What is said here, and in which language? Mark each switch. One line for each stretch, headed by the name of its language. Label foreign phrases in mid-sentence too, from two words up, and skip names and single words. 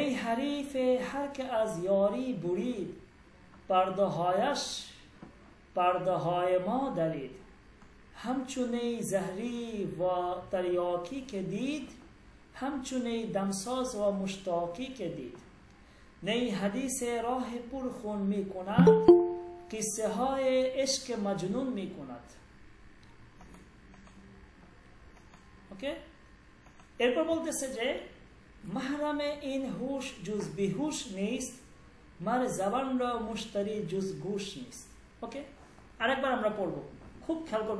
Persian: حریف هر که از یاری برید پرده هایش پرده های ما درید همچون نی زهری و تریاکی که دید همچون دمساز و مشتاقی که دید نی حدیث راه پر خون می کند قصه های عشق مجنون می کند।
Bangla: ওকে, এরপর বলতেছে যে
Persian: محرم این هوش جز بیهوش نیست مر زبان را مشتری جز گوش نیست.
Bangla: ওকে, আরেকবার আমরা পড়ব, খুব খেয়াল করবেন।